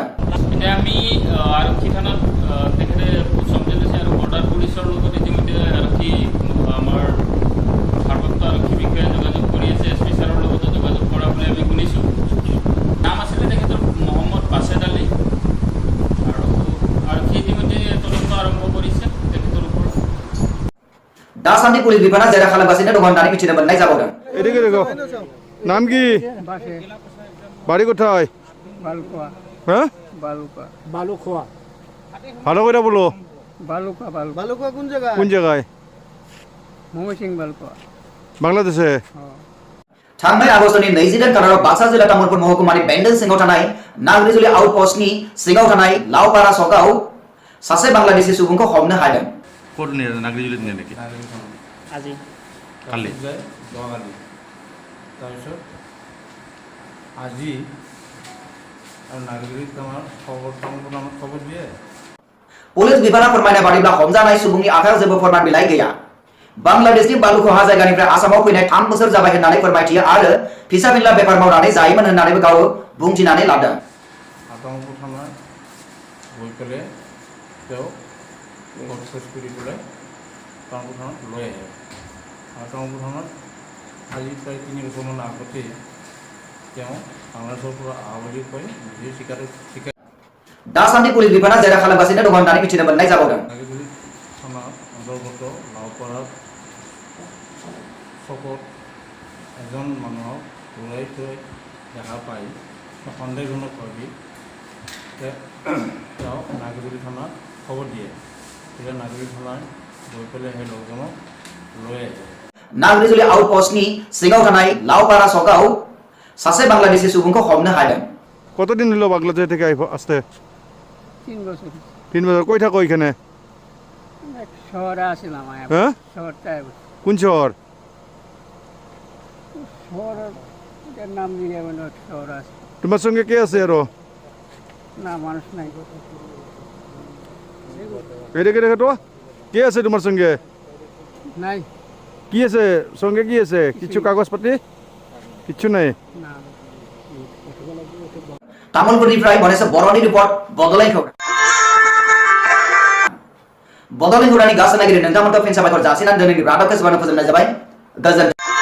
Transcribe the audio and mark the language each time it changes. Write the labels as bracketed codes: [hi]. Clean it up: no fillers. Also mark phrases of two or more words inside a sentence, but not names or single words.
[as] আমি আৰক্ষী থানাত তেখেতে সমজেলেছে আৰু [en] border police [as] লগত ইতিমধ্যে আৰক্ষী আমাৰ ভাৰপ্ৰাপ্ত আৰক্ষী বিষয়াই যোগাযোগ কৰি আছে এছপি ছাৰৰ লগত যোগাযোগ কৰা বুলি আমি শুনিছোঁ নাম আছিলে তেখেতৰ মহম্মদ বাছেদ আলী আৰু আৰক্ষী ইতিমধ্যে তদন্ত আৰম্ভ কৰিছে তেখেতৰ ওপৰত [brx] दासान्दि पुलिस विभागा जेरा खालामगासिनो दं होननानै मिथिनो मोननाय जाबावदों [bn] এদিকে দেখো নাম কি বাড়ি কোথায় বালুকা হ্যাঁ বালুকা বালুখোয়া ভালো করে বলো বালুকা বালুকা বালুখোয়া কোন জায়গা কোন জায়গায় ময়মনসিংহ বালুকা বাংলাদেশে [brx] थांनाय आगस्तनि 28 खालाराव बाक्सा जिल्ला तामुलपुर महकुमानि बेंडल सिङाव थानाय नागरिजुलि आउटपस्टनि सिङाव थानाय लावपारा सकाव सासे बांलादेशी सुबुंखौ हमनो हादों [as] ক'ত নিয়ে নাগৰিজুলিত নিয়ে নেকি আজি কালি যোৱাকালি তাৰপিছত আজি আৰু নাগৰিক আমাৰ খবৰ দিয়ে [brx] पुलिस विभागा फोरमायनाय बादिब्ला हमजानाय सुबुंनि आखायाव जेबो फोरमान बिलाइ गैया बांलादेशनि बालुखहा जायगानिफ्राय आसामाव फैनाय 3 बोसोर जाबाय होननानै फोरमायथियो आरो फिसा फिनला बेफार मावनानै जायोमोन होननानैबो गाव बुंथिनानै लादों [as] আতংক থানাত গৈ পেলাই তেওঁ প্ৰচেছ কৰি পেলাই আতংক থানাত লৈ আহে আতংক থানাত আজি প্ৰায় 3 বছৰমান আগতে তেওঁ বাংলাদেশৰ পৰা অহা বুলি কৈ নিজে স্বীকাৰ [brx] दासान्दि पुलिस विभागा जेरा खालामगासिनो दं होननानै मिथिनो मोननाय जाबावदों [as] নাগৰিক থানা অন্তৰ্গত লাওপাৰাত চকত এজন মানুহক ঘূৰাই থৈ দেখা পাই সন্দেহজনক ভাবি তেওঁ নাগৰিক থানাত খবৰ দিয়ে তেতিয়া নাগৰিক থানাত গৈ পেলাই সেই লোকজনক লৈ আহে [brx] नागरिजुलि आउटपस्टनि सिङाव थानाय लावपारा सकाव सासे बांलादेशी सुबुंखौ हमनो हादों [bn] কতদিন হলো বাংলাদেশ থেকে আসতে 3 বছর 3 বছর কই থাকো এখানে এক শহরে আসলাম হ্যাঁ শহরটায় কোন শহর শহরের নাম দিয়ে মানে শহর আছে তোমার সঙ্গে কে আছে আরো না মানুষ নাই এদিকে দেখো তো কে আছে তোমার সঙ্গে নাই কি আছে সঙ্গে কি আছে কিছু কাগজ পাতি কিছু নাই না [brx] तामुलपुरनिफ्राय भनेसर बर'नि रिपर्ट बड'लेण्ड खौरांनि गासै नायगिरि नोंथांमोनखौ फिन साबायखर जासिनानै दिनैनि रादाबखौ फोजोबनाय जाबाय गोजोन्थों।